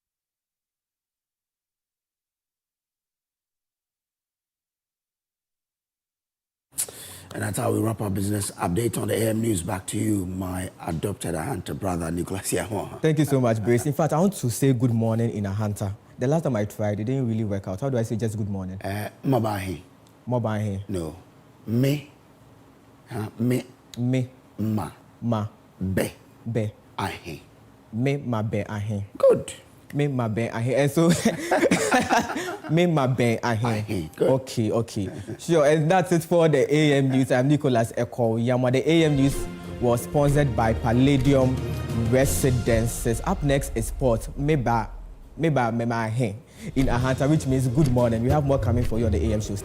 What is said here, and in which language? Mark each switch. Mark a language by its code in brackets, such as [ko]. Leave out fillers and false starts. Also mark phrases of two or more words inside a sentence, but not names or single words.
[en] And that's how we wrap our business update on the AM News. Back to you, my adopted Ahanta brother, Nicholas Yahwa. Thank you so much, Brace. In fact, I want to say good morning in Ahanta. The last time I tried, it didn't really work out. How do I say just good morning? Mabahi. Mabahi. No. Me. Me. Me. Ma. Ma. Be. Be. Ahi. [aha] Me. Ma. Be. [en] Ahi. Good. [aha] Me. Ma. Be. Ahi. [en] And so... [aha] Me ma ben ahe. [en] Okay. Sure, and that's it for the AM News. I'm Nicholas Akosua. The AM News was sponsored by Palladium Residences. Up next is sport. [aha] Meba ahe [en] in Ahanta, which means good morning. We have more coming for you on the AM show.